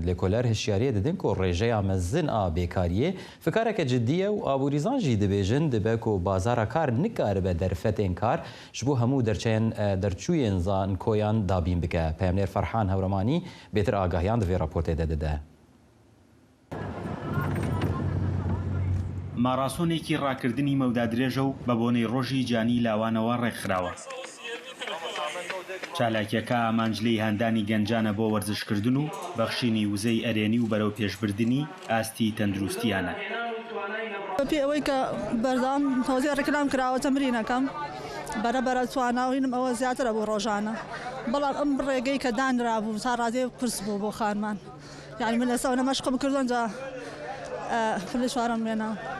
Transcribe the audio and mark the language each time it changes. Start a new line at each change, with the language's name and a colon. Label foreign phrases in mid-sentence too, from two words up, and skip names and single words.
Kurdish: Lêkoler hişyariyê didin ku rêjeya mezin a bêkariyê fikareke ciddî ye û abûrîzan jî dibêjin dibe ku bazara kar nikaribe derfetên kar ji bo hemû derçûyên zankoyan dabîn bike. Peyamnêr Ferhan Hewremanî bêtir agahiyan di vê raportê de dide.
Central Kurdish: ماڕاسۆنێکی ڕاکردنی مەودادرێژە و بە بۆنەی ڕۆژی جانی لاوانەوە ڕێکخراوە. چالاکیەکە ئامانجلەی هەندانی گەنجانە بۆ وەرزشکردن و بەخشینی وزەی ئەرێنی و بەرەو پێشبردننی ئاستی تەندروستیانە. بەپێ ئەوەی کە بەردەوام تۆزیێ ڕێکلام کراوە تەمرینەکەم بەرەبەرە تواناوینم ئەوە زیاترە بۆ ڕۆژانە، بەڵام ئەم ڕێگەی کە دانرابوو تا ڕادێ قرس بوو بۆ خانمان، یعنی من لەسەر نەمەشقم کردوون جا فلی چوارەم لێناوە.